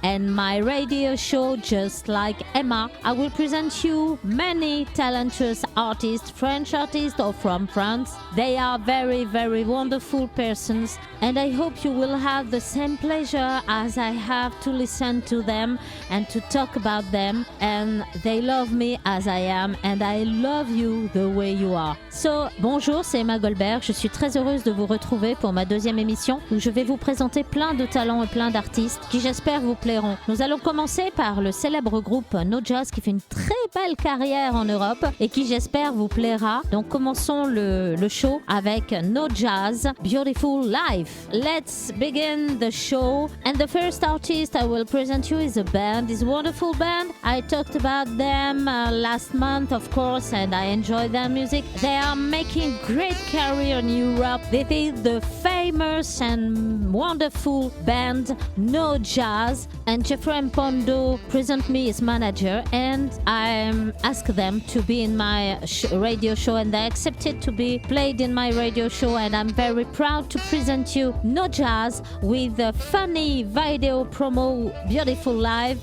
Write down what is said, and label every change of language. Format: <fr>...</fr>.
<en>And my radio show, just like Emma, I will present you many talented artists, French artists or from France. They are very, very wonderful persons, and I hope you will have the same pleasure as I have to listen to them and to talk about them. And they love me as I am, and I love you the way you are.</en> <fr>So, bonjour, c'est Emma Goldberg. Je suis très heureuse de vous retrouver pour ma deuxième émission où je vais vous présenter plein de talents et plein d'artistes qui, j'espère, vous plairont. Nous allons commencer par le célèbre groupe No Jazz qui fait une très belle carrière en Europe et qui, j'espère, vous plaira. Donc, commençons le show avec No Jazz, Beautiful Life.</fr> <en>Let's begin the show. And the first artist I will present you is a band, is a wonderful band. I talked about them last month, of course, and I enjoy their music. They are making great career in Europe. This is the famous and wonderful band No Jazz, and Jeffrey Mpondo present me as manager, and I asked them to be in my radio show, and they accepted to be played in my radio show, and I'm very proud to present you No Jazz with a funny video promo, Beautiful Life.</en>